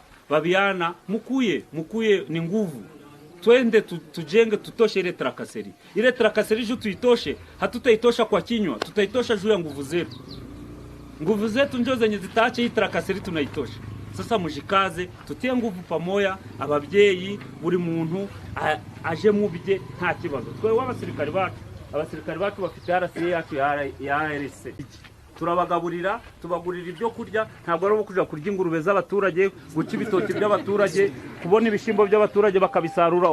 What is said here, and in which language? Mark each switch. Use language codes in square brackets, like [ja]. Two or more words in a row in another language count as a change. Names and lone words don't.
[sw] Babiana mukuye ni nguvu. Twende tujenge tutoshe ile trakaseri. Ile trakaseri juu tuitoshe, hatutaitosha kwa kinywa, tutaitosha juu ya nguvu zetu. Nguvu zetu ndio zenye zitaache hii trakaseri tunaitosha. Sasa mujikaze, tutie nguvu pamoya, [rw] ababyeyi buri muntu aje mubije nta kibazo. Twe abasirikari bacu bafite RCA yacu ya ARC. Turabagaburira, tubagurira ibyo kurya, ntabwo ari kuja kurya ingurube z'abaturage, guca ibitoki by'abaturage, kubona ibishimbo by'abaturage bakabisarura.